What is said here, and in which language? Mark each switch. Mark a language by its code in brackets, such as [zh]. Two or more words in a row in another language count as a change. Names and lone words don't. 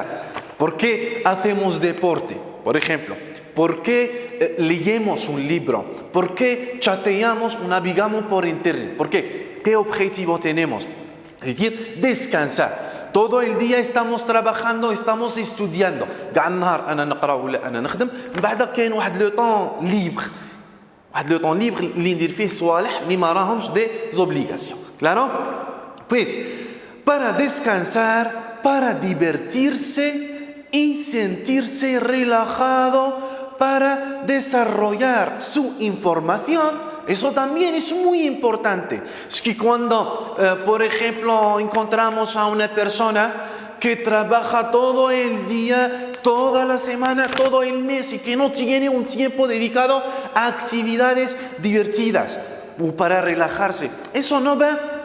[es] ¿Por qué hacemos deporte? Por ejemplo, ¿por qué leemos un libro? ¿Por qué chateamos o navegamos por internet? ¿Por qué? ¿Qué objetivo tenemos? Es decir, descansar. Todo el día estamos trabajando, estamos estudiando. [ar] كاع النهار أنا نقرأ ولا أنا نخدم، من بعد كاين واحد [fr] le temps libre. [ar] واحد [fr] le temps libre [ar] اللي ندير فيه صوالح اللي ما راهمش [fr] des obligations. [es] Claro? Pues, para descansar, para divertirse y sentirse relajado, para desarrollar su información. Eso también es muy importante. Es que cuando, por ejemplo, encontramos a una persona que trabaja todo el día, toda la semana, todo el mes y que no tiene un tiempo dedicado a actividades divertidas o para relajarse, eso no va